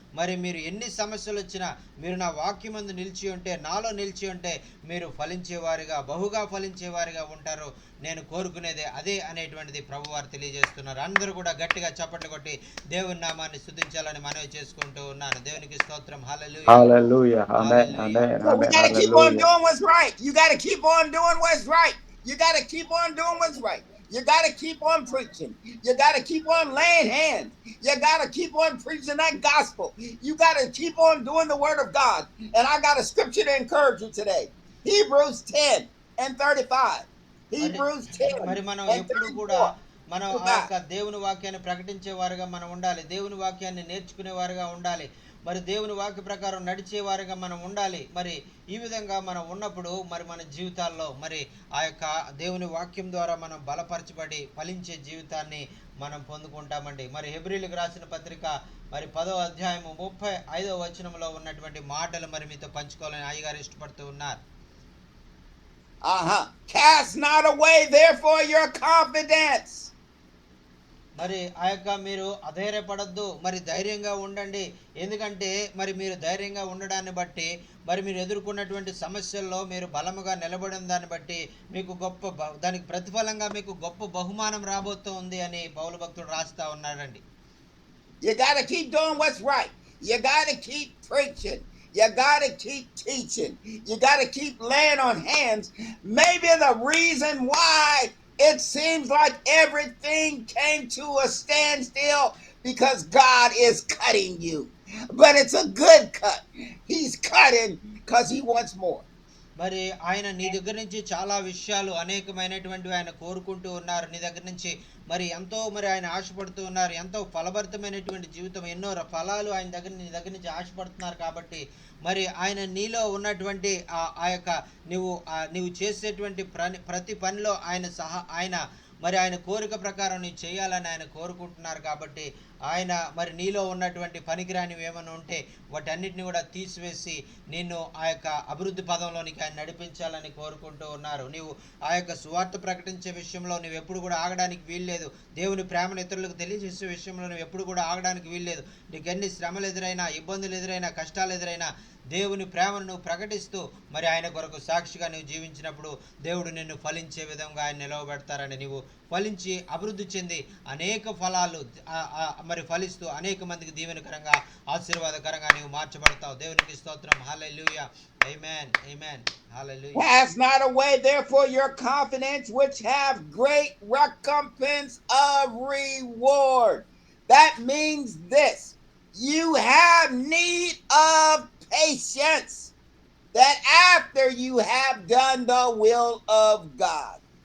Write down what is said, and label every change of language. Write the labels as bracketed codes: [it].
[te] మరి మీరు ఎన్ని సమస్యలు వచ్చినా మీరు నా వాక్యమందు నిలిచి ఉంటే, నాలో నిలిచి ఉంటే మీరు ఫలించేవారిగా, బహుగా ఫలించేవారిగా ఉంటారు. నేను కోరుకునేదే అదే అనేటువంటిది ప్రభువారు తెలియజేస్తున్నారు. అందరూ కూడా గట్టిగా చప్పట్లు కొట్టి దేవుని నామాన్ని స్తుతించాలని మనవి చేసుకుంటూ ఉన్నాను. దేవునికి స్తోత్రం. హల్లెలూయా. [en] Hallelujah. Amen. [te] Hallelujah. [en] Amen. So we Amen. got to keep on Hallelujah. doing what's right. You got to keep on doing what's right. You got to keep on doing what's right. You got to keep on preaching. You got to keep on laying hands. You got to keep on preaching that gospel. You got to keep on doing the word of God. And I got a scripture to encourage you today. Hebrews 10:35. Hebrews 10 [te] మరి మనం [en] and [te] ఎప్పుడు కూడా [en] 34. [te] మనం ఆ యొక్క దేవుని వాక్యాన్ని ప్రకటించే వారుగా మనం ఉండాలి. దేవుని వాక్యాన్ని నేర్చుకునే వారుగా ఉండాలి. మరి దేవుని వాక్య ప్రకారం నడిచే వారుగా మనం ఉండాలి. మరి ఈ విధంగా మనం ఉన్నప్పుడు మరి మన జీవితాల్లో మరి ఆ యొక్క దేవుని వాక్యం ద్వారా మనం బలపరచబడి ఫలించే జీవితాన్ని మనం పొందుకుంటామండి. మరి హెబ్రీయులకు రాసిన పత్రిక మరి 10వ అధ్యాయము 35వ వచనంలో ఉన్నటువంటి మాటలు మరి మీతో పంచుకోవాలని అయ్యగారు ఇష్టపడుతూ ఉన్నారు. [en] Cast not away therefore your confidence. [te] మరి ఆ యొక్క మీరు అధైర్యపడద్దు, మరి ధైర్యంగా ఉండండి. ఎందుకంటే మరి మీరు ధైర్యంగా ఉండడాన్ని బట్టి మరి మీరు ఎదుర్కొన్నటువంటి సమస్యల్లో మీరు బలముగా నిలబడిన దాన్ని బట్టి మీకు దానికి ప్రతిఫలంగా మీకు గొప్ప బహుమానం రాబోతోంది అని పౌలు భక్తుడు రాస్తా ఉన్నాడండి. [en] You got to keep doing what's right. You got to keep preaching. You got to keep teaching. You got to keep laying on hands. Maybe the reason why it seems like everything came to a standstill because God is cutting you. But it's a good cut. He's cutting because he wants more. [te] మరి ఆయన నీ దగ్గర నుంచి చాలా విషయాలు అనేకమైనటువంటివి ఆయన కోరుకుంటూ ఉన్నారు. నీ దగ్గర నుంచి మరి ఎంతో మరి ఆయన ఆశపడుతూ ఉన్నారు. ఎంతో ఫలభరితమైనటువంటి జీవితం, ఎన్నో ఫలాలు నీ దగ్గర నుంచి ఆశపడుతున్నారు. కాబట్టి మరి ఆయన నీలో ఉన్నటువంటి ఆ యొక్క నీవు చేసేటువంటి ప్రతి పనిలో ఆయన మరి ఆయన కోరిక ప్రకారం నీవు చేయాలని ఆయన కోరుకుంటున్నారు. కాబట్టి ఆయన మరి నీలో ఉన్నటువంటి పనికిరానివి ఏమైనా ఉంటే వాటన్నిటిని కూడా తీసివేసి నిన్ను ఆ యొక్క అభివృద్ధి పదంలోనికి ఆయన నడిపించాలని కోరుకుంటూ ఉన్నారు. నీవు ఆ యొక్క సువార్త ప్రకటించే విషయంలో నువ్వు ఎప్పుడు కూడా ఆగడానికి వీల్లేదు. దేవుని ప్రేమను ఇతరులకు తెలియజేసే విషయంలో నువ్వు ఎప్పుడు కూడా ఆగడానికి వీల్లేదు. నీకు ఎన్ని శ్రమలు ఎదురైనా, ఇబ్బందులు ఎదురైనా, కష్టాలు ఎదురైనా దేవుని ప్రేమను నువ్వు ప్రకటిస్తూ మరి ఆయన కొరకు సాక్షిగా నువ్వు జీవించినప్పుడు దేవుడు నిన్ను ఫలించే విధంగా ఆయన నిలవబెడతారని నీవు ఫలించి అభివృద్ధి చెంది అనేక ఫలాలు మరి ఫలిస్తూ అనేక మందికి దీవెనకరంగా ఆశీర్వాదకరంగా నీవు మార్చబడతావు. దేవునికి స్తోత్రం. హల్లెలూయా. ఆమేన్. ఆమేన్. హల్లెలూయా. [en] Cast not away therefore your confidence, which have great recompense of reward. That means this: you have need of patience, that after you have done the will of God.